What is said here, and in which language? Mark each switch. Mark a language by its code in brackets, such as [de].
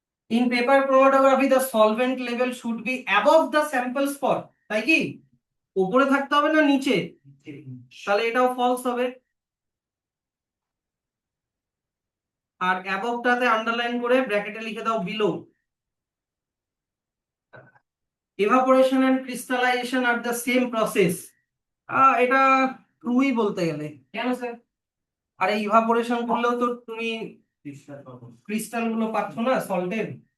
[en] In paper chromatography, the solvent level should be above the sample spot, [bn] তাই কি? উপরে থাকতে হবে না নিচে? তাহলে এটাও ফলস হবে। আর অ্যাবভটাতে আন্ডারলাইন করে ব্র্যাকেটে লিখে দাও below. [en] evaporation and crystallization are the same process. [bn] এটা ট্রুই বলতে গেলে। কেন স্যার? আরে ইভাপোরেশন করলেও তো তুমি ক্রিস্টাল গুলো পাচ্ছ না সল্টের।